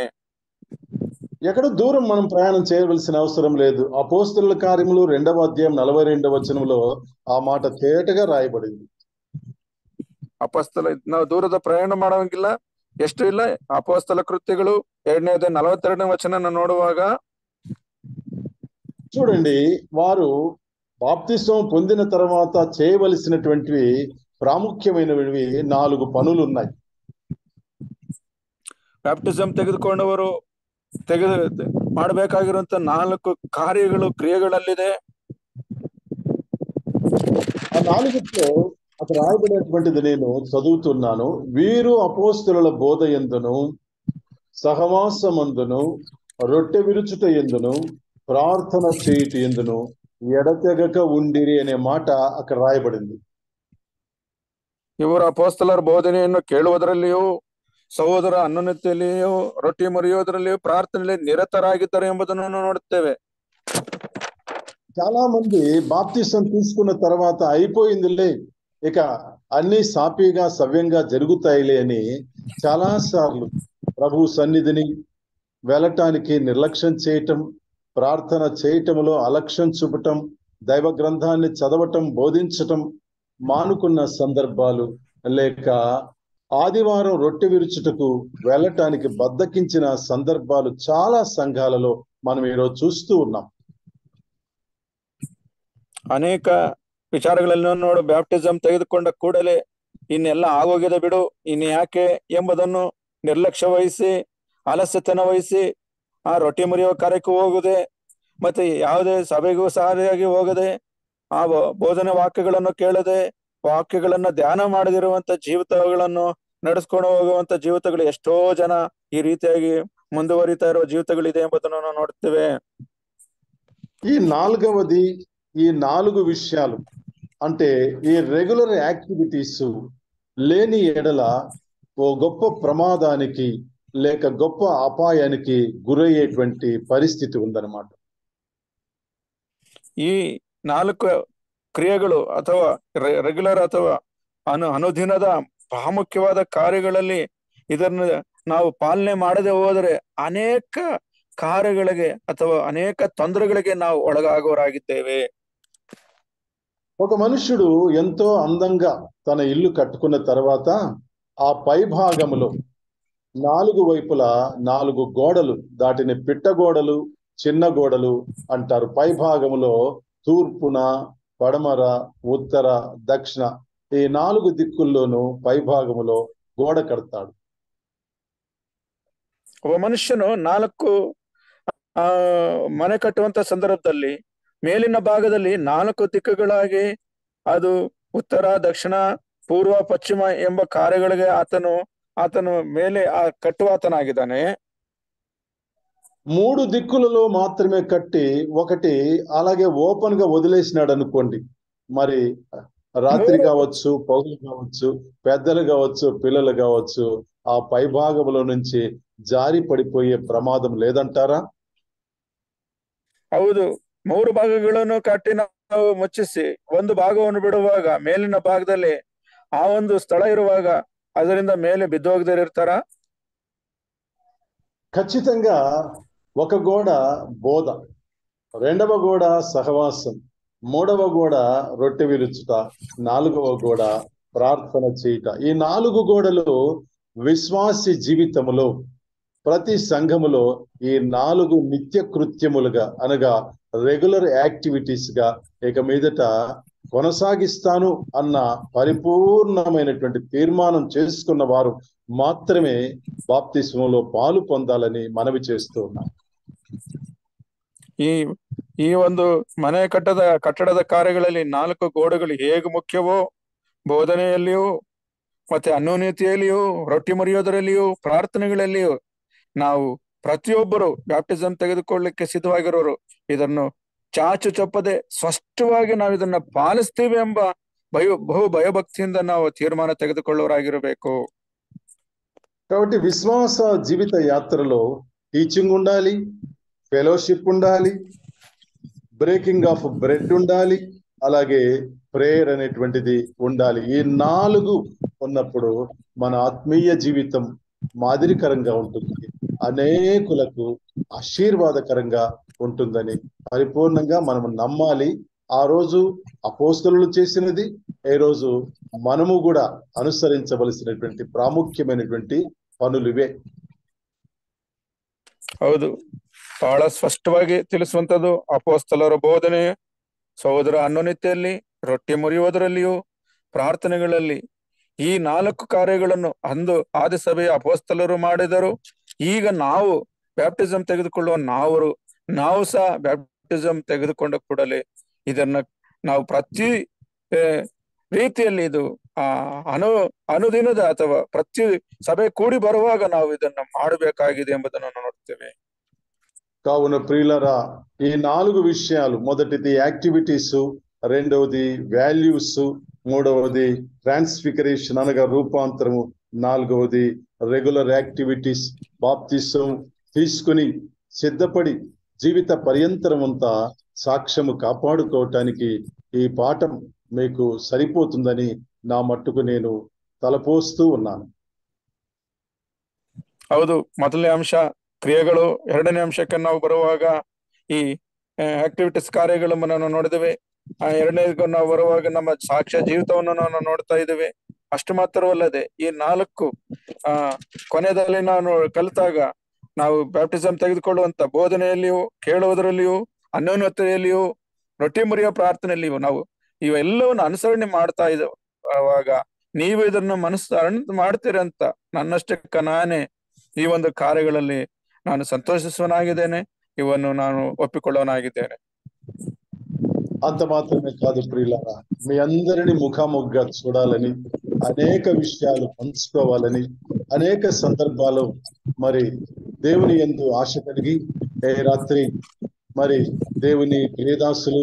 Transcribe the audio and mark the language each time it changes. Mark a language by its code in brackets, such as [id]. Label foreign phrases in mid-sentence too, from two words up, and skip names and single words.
[te] ఎక్కడ దూరం మనం ప్రయాణం చేయవలసిన అవసరం లేదు. అపోస్తలుల కార్యములు 2వ అధ్యాయం 42వ వచనంలో ఆ మాట తేటగా రాయబడింది. [kn] ಅಪೋಸ್ತಲ ನಾವು ದೂರದ ಪ್ರಯಾಣ ಮಾಡೋಂಗಿಲ್ಲ, ಎಷ್ಟು ಇಲ್ಲ. ಅಪೋಸ್ತಲ ಕೃತ್ಯಗಳು 2ನೇ 42ನೇ ವಚನ ನೋಡುವಾಗ [te] చూడండి, వారు బాప్తిసం పొందిన తర్వాత చేయవలసినటువంటివి ప్రాముఖ్యమైనవి 4 పనులు ఉన్నాయి. [kn] ಬ್ಯಾಪ್ಟಿಸಮ್ ತೆಗೆದುಕೊಂಡವರು ಮಾಡಬೇಕಾಗಿರುವಂತ 4 ಕಾರ್ಯಗಳು, ಕ್ರಿಯೆಗಳಲ್ಲಿದೆ. [te] ఆ 4లో అక్కడ రాయబడినటువంటిది నేను చదువుతున్నాను. వీరు అపోస్తలుల బోధ యందును, సహవాసమందును, రొట్టె విరుచుట యందును, ప్రార్థన చేయుట యందును ఎడతెగక ఉండిరి అనే మాట అక్కడ రాయబడింది. [kn] ಇವರು ಅಪೋಸ್ತಲರ ಬೋಧನೆಯನ್ನು ಕೇಳುವುದರಲ್ಲಿಯೂ, ಸಹೋದರ ಅನ್ಯೋನ್ಯತೆಯಲ್ಲಿಯೂ, ರೊಟ್ಟಿ ಮುರಿಯೋದರಲ್ಲಿಯೂ, ಪ್ರಾರ್ಥನೆಯಲ್ಲಿ ನಿರತರಾಗಿದ್ದಾರೆ ಎಂಬುದನ್ನು ನೋಡುತ್ತೇವೆ. [te] చాలా మంది బాప్తిసం తీసుకున్న తర్వాత అయిపోయిందిలే, ఇక అన్ని సాఫీగా సవ్యంగా జరుగుతాయిలే అని చాలా సార్లు ప్రభు సన్నిధిని వెళ్ళటానికి నిర్లక్ష్యం చేయటం, ప్రార్థన చేయటంలో అలక్ష్యం చూపటం, దైవ గ్రంథాన్ని చదవటం, బోధించటం మానుకున్న సందర్భాలు, లేక ఆదివారం రొట్టె విరుచుటకు వెళ్ళటానికి బద్దకించిన సందర్భాలు చాలా సంఘాలలో మనం ఈరోజు చూస్తూ ఉన్నాం. [kn] ಅನೇಕ ವಿಚಾರಗಳನ್ನು ನೋಡು, ಬ್ಯಾಪ್ಟಿಸಮ್ ತೆಗೆದುಕೊಂಡ ಕೂಡಲೇ ಇನ್ನೆಲ್ಲ ಆಗೋಗಿದೆ ಬಿಡು, ಇನ್ನು ಯಾಕೆ ಎಂಬುದನ್ನು ನಿರ್ಲಕ್ಷ್ಯ ವಹಿಸಿ, ಆಲಸ್ಯತನ ವಹಿಸಿ ಆ ರೊಟ್ಟಿ ಮುರಿಯುವ ಕಾರ್ಯಕ್ಕೆ ಹೋಗುದೆ, ಮತ್ತೆ ಯಾವುದೇ ಸಭೆಗೂ ಸರಿಯಾಗಿ ಹೋಗದೆ, ಆ ಬೋಧನೆ ವಾಕ್ಯಗಳನ್ನು ಕೇಳದೆ, ವಾಕ್ಯಗಳನ್ನ ಧ್ಯಾನ ಮಾಡದಿರುವಂತ ಜೀವಿತಗಳನ್ನು ನಡೆಸ್ಕೊಂಡು ಹೋಗುವಂತ ಜೀವಿತಗಳು ಎಷ್ಟೋ ಜನ ಈ ರೀತಿಯಾಗಿ ಮುಂದುವರಿತಾ ಇರುವ ಜೀವಿತಗಳಿದೆ ಎಂಬುದನ್ನು ನಾವು ನೋಡ್ತೇವೆ. [te] ఈ 4వది, ఈ 4 విషయాలు అంటే ఈ [en] regular activities [te] లేని ఎడల ఓ గొప్ప ప్రమాదానికి లేక గొప్ప అపాయానికి గురయ్యేటువంటి పరిస్థితి ఉందన్నమాట. [kn] ಈ 4 ಕ್ರಿಯೆಗಳು ಅಥವಾ ರೆಗ್ಯುಲರ್ ಅಥವಾ ಅನುದಿನದ ಪ್ರಾಮುಖ್ಯವಾದ ಕಾರ್ಯಗಳಲ್ಲಿ ಇದನ್ನು ನಾವು ಪಾಲನೆ ಮಾಡದೆ ಹೋದರೆ ಅನೇಕ ಕಾರ್ಯಗಳಿಗೆ ಅಥವಾ ಅನೇಕ ತೊಂದರೆಗಳಿಗೆ ನಾವು ಒಳಗಾಗೋರಾಗಿದ್ದೇವೆ. [te] ఒక మనుష్యుడు ఎంతో అందంగా తన ఇల్లు కట్టుకున్న తర్వాత ఆ పై భాగంలో 4 వైపులా 4 గోడలు, దాటిని పిట్ట గోడలు, చిన్న గోడలు అంటారు. పై భాగంలో తూర్పున, పడమర, ఉత్తర, దక్షిణ ఈ 4 దిక్కుల్లోనూ పై భాగంలో గోడ కడతాడు. [kn] ಒಬ್ಬ ಮನುಷ್ಯನು 4 ಮನೆ ಕಟ್ಟುವಂತ ಸಂದರ್ಭದಲ್ಲಿ ಮೇಲಿನ ಭಾಗದಲ್ಲಿ 4 ದಿಕ್ಕುಗಳಾಗಿ ಅದು ಉತ್ತರ, ದಕ್ಷಿಣ, ಪೂರ್ವ, ಪಶ್ಚಿಮ ಎಂಬ ಕಾರ್ಯಗಳಿಗೆ ಆತನು ಮೇಲೆ ಕಟ್ಟುವಾತನಾಗಿದ್ದಾನೆ. [te] 3 దిక్కులలో మాత్రమే కట్టి ఒకటి అలాగే ఓపెన్ గా వదిలేసినాడు అనుకోండి, మరి రాత్రి కావచ్చు, పౌరులు కావచ్చు, పెద్దలు కావచ్చు, పిల్లలు కావచ్చు, ఆ పై భాగంలో నుంచి జారి పడిపోయే ప్రమాదం లేదంటారా? [kn] ಹೌದು, 3 ಭಾಗಗಳನ್ನು ಕಟ್ಟಿ ನಾವು ಮುಚ್ಚಿಸಿ ಒಂದು ಭಾಗವನ್ನು ಬಿಡುವಾಗ ಮೇಲಿನ ಭಾಗದಲ್ಲಿ ಆ ಒಂದು ಸ್ಥಳ ಇರುವಾಗ ಅದರಿಂದ ಮೇಲೆ ಬಿದ್ದೋಗದಿರ್ತಾರ? [te] ఖచ్చితంగా ఒక గోడ బోధ, రెండవ గోడ సహవాసం, మూడవ గోడ రొట్టె విరుచుట, నాలుగవ గోడ ప్రార్థన చేయుట. ఈ 4 గోడలు విశ్వాసి జీవితములో, ప్రతి సంఘములో ఈ 4 నిత్య కృత్యములుగా, అనగా [en] regular activities [te] గా ఇక మీదట కొనసాగిస్తాను అన్న పరిపూర్ణమైనటువంటి తీర్మానం చేసుకున్న వారు మాత్రమే బాప్తిస్మంలో పాలు పొందాలని మనవి చేస్తూ ఉన్నాం. [kn] ಈ ಈ ಒಂದು ಮನೆ ಕಟ್ಟಡದ ಕಾರ್ಯಗಳಲ್ಲಿ 4 ಗೋಡೆಗಳು ಹೇಗೆ ಮುಖ್ಯವೋ, ಬೋಧನೆಯಲ್ಲಿಯೂ ಮತ್ತೆ ಅನ್ಯೋನ್ಯತೆಯಲ್ಲಿಯೂ, ರೊಟ್ಟಿ ಮುರಿಯೋದರಲ್ಲಿಯೂ, ಪ್ರಾರ್ಥನೆಗಳಲ್ಲಿಯೂ ನಾವು ಪ್ರತಿಯೊಬ್ಬರು ಬ್ಯಾಪ್ಟಿಸಮ್ ತೆಗೆದುಕೊಳ್ಳಲಿಕ್ಕೆ ಸಿದ್ಧವಾಗಿರೋರು ಇದನ್ನು ಚಾಚು ಚಪ್ಪದೆ ಸ್ಪಷ್ಟವಾಗಿ ನಾವು ಇದನ್ನ ಪಾಲಿಸ್ತೀವಿ ಎಂಬ ಬಹು ಭಯಭಕ್ತಿಯಿಂದ ನಾವು ತೀರ್ಮಾನ ತೆಗೆದುಕೊಳ್ಳೋರಾಗಿರಬೇಕು. [te] కాబట్టి విశ్వాస జీవిత యాత్రలో టీచింగ్ ఉండాలి, ఫెలోషిప్ ఉండాలి, [en] breaking of bread [te] ఉండాలి, అలాగే ప్రేయర్ అనేటువంటిది ఉండాలి. ఈ 4 ఉన్నప్పుడు మన ఆత్మీయ జీవితం మాదిరికరంగా ఉంటుంది, అనేకులకు ఆశీర్వాదకరంగా ఉంటుందని పరిపూర్ణంగా మనం నమ్మాలి. ఆ రోజు అపోస్తలులు చేసినది ఈ రోజు మనము కూడా అనుసరించవలసినటువంటి ప్రాముఖ్యమైనటువంటి పనులు ఇవే. [kn] ಹೌದು, ಬಹಳ ಸ್ಪಷ್ಟವಾಗಿ ತಿಳಿಸುವಂತದ್ದು ಅಪೋಸ್ತಲರ ಬೋಧನೆ, ಸಹೋದರ ಅನ್ಯೋನ್ಯತೆಯಲ್ಲಿ, ರೊಟ್ಟಿ ಮುರಿಯುವುದರಲ್ಲಿಯೂ, ಪ್ರಾರ್ಥನೆಗಳಲ್ಲಿ ಈ 4 ಕಾರ್ಯಗಳನ್ನು ಅಂದು ಆದಿ ಸಭೆಯ ಅಪೋಸ್ತಲರು ಮಾಡಿದರು. ಈಗ ನಾವು ಬ್ಯಾಪ್ಟಿಸಮ್ ತೆಗೆದುಕೊಳ್ಳುವ ನಾವು ಸಹ ಬ್ಯಾಪ್ಟಿಸಮ್ ತೆಗೆದುಕೊಂಡ ಕೂಡಲೇ ಇದನ್ನ ನಾವು ಪ್ರತಿ ರೀತಿಯಲ್ಲಿ ಇದು ಅನುದಿನದ ಅಥವಾ ಪ್ರತಿ ಸಭೆ ಕೂಡಿ ಬರುವಾಗ ನಾವು ಇದನ್ನ ಮಾಡಬೇಕಾಗಿದೆ ಎಂಬುದನ್ನು ನೋಡ್ತೇವೆ. [te] కావున ప్రియులరా, ఈ 4 విషయాలు, మొదటిది యాక్టివిటీస్, రెండవది వాల్యూస్, మూడవది ట్రాన్స్ఫిగరేషన్ అనగా రూపాంతరము, నాలుగవది [en] regular activities, [te] బాప్తిసం తీసుకుని సిద్ధపడి జీవిత పర్యంతరం అంతా సాక్ష్యము కాపాడుకోవటానికి ఈ పాఠం మీకు సరిపోతుందని నా మట్టుకు నేను తలపోస్తూ ఉన్నాను. [kn] ಹೌದು, ಮೊದಲನೇ ಅಂಶ ಕ್ರಿಯೆಗಳು, ಎರಡನೇ ಅಂಶಕ್ಕೆ ನಾವು ಬರುವಾಗ ಈ ಆಕ್ಟಿವಿಟೀಸ್ ಕಾರ್ಯಗಳನ್ನು ನಾವು ನೋಡಿದ್ದೇವೆ. ಎರಡನೇದು ನಾವು ಬರುವಾಗ ನಮ್ಮ ಸಾಕ್ಷ್ಯ ಜೀವಿತವನ್ನು ನಾವು ನೋಡ್ತಾ ಇದ್ದೇವೆ. ಅಷ್ಟು ಮಾತ್ರವಲ್ಲದೆ ಈ 4 ಕೊನೆಯಲ್ಲಿ ನಾನು ಕಲಿತಾಗ ನಾವು ಬ್ಯಾಪ್ಟಿಸಮ್ ತೆಗೆದುಕೊಳ್ಳುವಂತ ಬೋಧನೆಯಲ್ಲಿಯೂ, ಕೇಳುವುದರಲ್ಲಿಯೂ, ಅನ್ಯೋನ್ಯತೆಯಲ್ಲಿಯೂ, ರೊಟ್ಟಿ ಮುರಿಯೋ ಪ್ರಾರ್ಥನೆಯಲ್ಲಿಯೂ ನಾವು ಇವೆಲ್ಲವನ್ನು ಅನುಸರಣೆ ಮಾಡ್ತಾ ಇರುವಾಗ ನೀವು ಇದನ್ನು ಮಾಡ್ತೀರಿ ಅಂತ ನನ್ನಷ್ಟಕ್ಕೆ ನಾನೇ ಈ ಒಂದು ಕಾರ್ಯಗಳಲ್ಲಿ ನಾನು సంతోషిಸುವನಾಗಿದ್ದೇನೆ, ఇవన్నీ ನಾನು ఒప్పుಕೊಳ್ಳೋನಾಗಿದ್ದೇನೆ. [te] అంత మాత్రమే కాదు ప్రియులారా, మీ అందరిని ముఖాముఖిగా చూడాలని, అనేక విషయాలు పంచుకోవాలని, అనేక సందర్భాలు మరి దేవుని యందు ఆశ కలిగి ఏ రాత్రి మరి దేవుని ప్రియదాసులు